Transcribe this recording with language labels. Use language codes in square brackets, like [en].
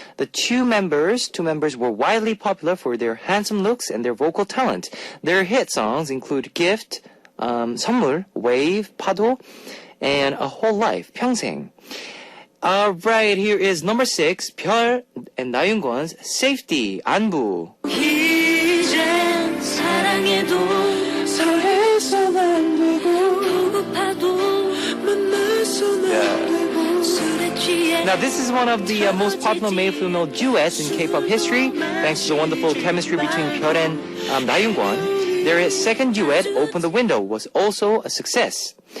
[en] The two members were widely popular for their handsome looks and their vocal talent. Their hit songs include Gift, 선물, Wave, 파도, and A Whole Life, 평생. Alright, here is number 6, 별 and 나윤권's Safety, 안부. [ko] 이젠 사랑해도 설레선 안 되고 보고파도 만나선 안 되고 술에 취해. [en] Now this is one of the most popular male-female duets in K-pop history, thanks to the wonderful chemistry between 별 and 나윤권. Their second duet, Open the Window, was also a success.